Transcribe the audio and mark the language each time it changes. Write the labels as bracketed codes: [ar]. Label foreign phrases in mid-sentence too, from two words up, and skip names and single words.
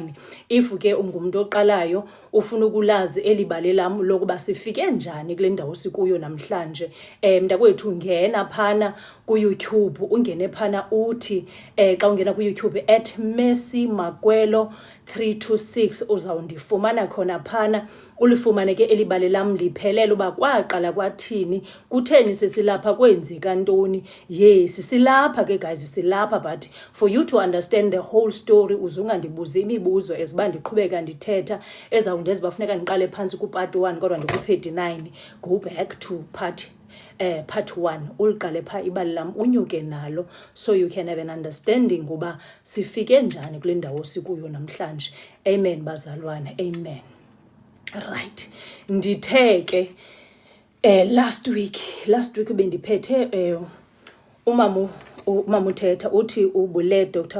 [xh] If ke ungumuntu oqalayo ufuna ukulazi elibale lam lokuba sifike njani kule ndawo sikuyo namhlanje, mntakwethu ngena phana ku-YouTube, ungene phana uthi xa ungena ku-YouTube @Mercy Makwelo 326 uzawundifumana khona phana. Ulifumane ke elibale lam liphelele uba kwaqala kwathini, kutheni sesilapha, kwenzeka ntoni. Yes, silapha ke guys, silapha, [en] but for you to understand the whole story [xh] uzungandibuza imibuzo eziba ndiqhubeka ndithetha ezawundenza bafuneka ndiqale phansi ku-part 1 kodwa ndiku-39. [en] Go back to part 1 [xh] uliqale pha ibali lam unyuke nalo [en] so you can have an understanding [xh] uba sifike njani kule ndawo sikuyo namhlanje. Amen bazalwane, amen. Right, ndithe ke [en] last week [xh] bendiphethe umama uthetha uthi ubule Dr.